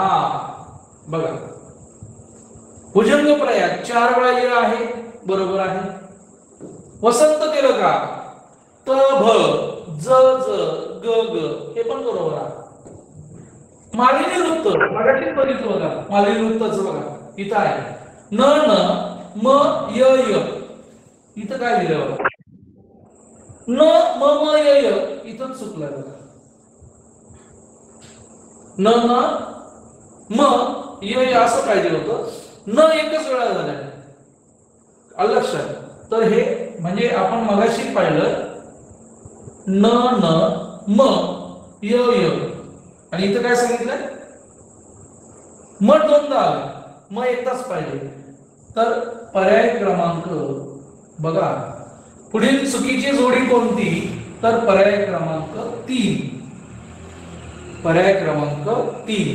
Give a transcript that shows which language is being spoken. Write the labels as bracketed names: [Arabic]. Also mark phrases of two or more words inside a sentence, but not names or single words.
[Marathi] बघा, भुजंग प्रयात 4 वेळा लिहिलं आहे, बरोबर आहे. वसंत केलं का? त भ ज ज ग ग हे पण बरोबर आहे. मालिनी वृत्त मराठीत बघितलं बघा, मालिनी वृत्ताचं बघा इथं आहे न न म य य. इथं काय लिहिलं बघा, न म म य य. इथं चुकलं बघा, न न म य य असं पाहिजे होतं. न एकच वेळा झालं, आलं लक्षात. तर हे म्हणजे आपण मगाशी पाहिलं न न म य य, आणि इथं काय सांगितलं, म दोनदा आलं, म एकदाच पाहिजे. तर पर्याय क्रमांक बघा, पुढील चुकीची जोडी कोणती, तर पर्याय क्रमांक 3. पर्याय क्रमांक 3.